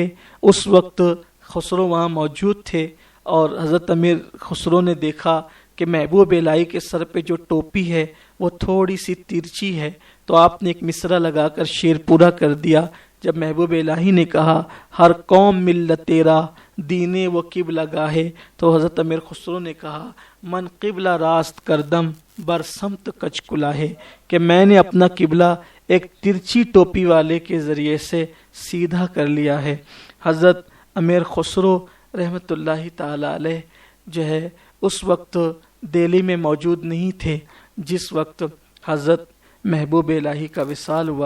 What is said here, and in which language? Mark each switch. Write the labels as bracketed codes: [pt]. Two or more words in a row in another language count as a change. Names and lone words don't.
[ur] اس وقت خسرو وہاں موجود تھے اور حضرت امیر خسرو نے دیکھا کہ محبوب الہی کے سر پہ جو ٹوپی ہے وہ تھوڑی سی ترچی ہے، تو آپ نے ایک مصرع لگا کر شعر پورا کر دیا. جب محبوب الہی نے کہا [fa] ہر قوم ملت تیرا دینے و قبلہ گاہے، [ur] تو حضرت امیر خسرو نے کہا [fa] من قبلہ راست کردم بر سمت کچ کلاہے، [ur] کہ میں نے اپنا قبلہ ایک ترچی ٹوپی والے کے ذریعے سے سیدھا کر لیا ہے. حضرت امیر خسرو رحمت اللہ تعالی علیہ جو ہے اس وقت دہلی میں موجود نہیں تھے جس وقت حضرت محبوب الہی کا وصال ہوا.